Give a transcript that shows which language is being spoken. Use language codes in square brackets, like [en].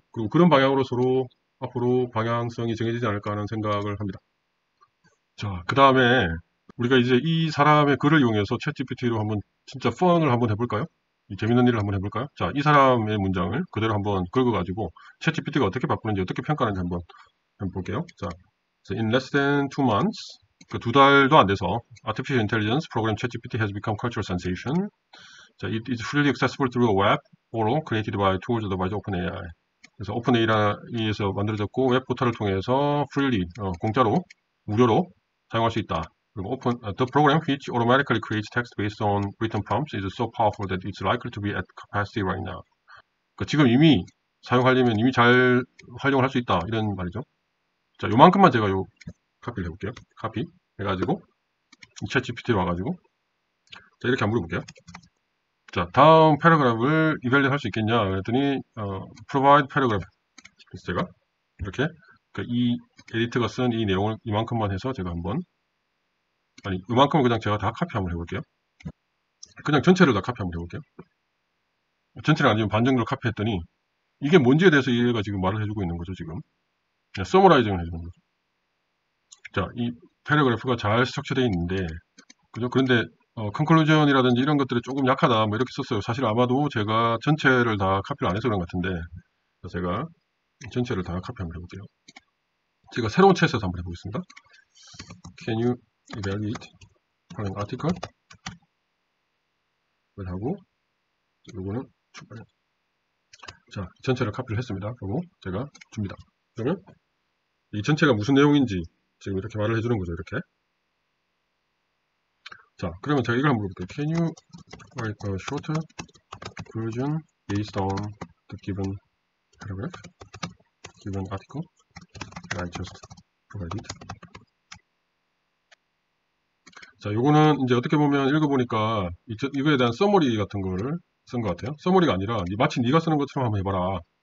[ko] 그리고 그런 방향으로 서로 앞으로 방향성이 정해지지 않을까 하는 생각을 합니다. 자, 그 다음에 우리가 이제 이 사람의 글을 이용해서 챗GPT로 한번 진짜 펀을 한번 해볼까요? 이 재밌는 일을 한번 해볼까요? 자, 이 사람의 문장을 그대로 한번 긁어가지고 챗GPT가 어떻게 바꾸는지 어떻게 평가하는지 한번 볼게요. 자, [en] in less than 2 months, [ko] 그 2달도 안 돼서 [en] Artificial Intelligence Program ChatGPT has become cultural sensation. [ko] 자, [en] it is freely accessible through a web portal created by tools developed by OpenAI. [ko] 그래서 오픈AI에서 만들어졌고 웹 포털을 통해서 freely 공짜로 무료로 사용할 수 있다. 그리고 [en] the program which automatically creates text based on written prompts is so powerful that it's likely to be at capacity right now. [ko] 그러니까 지금 이미 사용하려면 이미 잘 활용을 할 수 있다 이런 말이죠. 자, 요만큼만 제가 요 카피를 해볼게요. 카피 해가지고 챗GPT로 와가지고 자 이렇게 한번 물어볼게요. 자, 다음 패러그래프를 이벨리트 할 수 있겠냐 그랬더니 [en] provide paragraph. [ko] 그래서 제가 이렇게 이 에디터가 쓴 이 내용을 이만큼만 해서 제가 한번 아니 이만큼은 그냥 제가 다 카피 한번 해볼게요. 그냥 전체를 다 카피 한번 해볼게요. 전체를 아니면 반 정도를 카피했더니 이게 뭔지에 대해서 얘가 지금 말을 해주고 있는 거죠. 지금 서머라이징을 해주는 거죠. 자, 이 패러그래프가 잘 스트럭처되어 있는데 그죠? 그런데 컨클루전이라든지 이런 것들이 조금 약하다 뭐 이렇게 썼어요. 사실 아마도 제가 전체를 다 카피를 안 해서 그런 것 같은데 제가 전체를 다 카피 한번 해볼게요. 제가 새로운 챗에서 한번 해보겠습니다. [en] Can you evaluate an article? [ko] 하고 요거는 출발. 자, 전체를 카피를 했습니다. 그리고 제가 줍니다. 그러면 이 전체가 무슨 내용인지 지금 이렇게 말을 해주는 거죠. 이렇게. 자, 그러면 제가 이걸 한번 물어볼게요. [en] Can you write a shorter version based on the given paragraph, given article that I just provided? [ko] 자, 요거는 이제 어떻게 보면 읽어보니까 이거에 대한 서머리 같은 거를 쓴 것 같아요. 서머리가 아니라 마치 네가 쓰는 것처럼 한번 해봐라.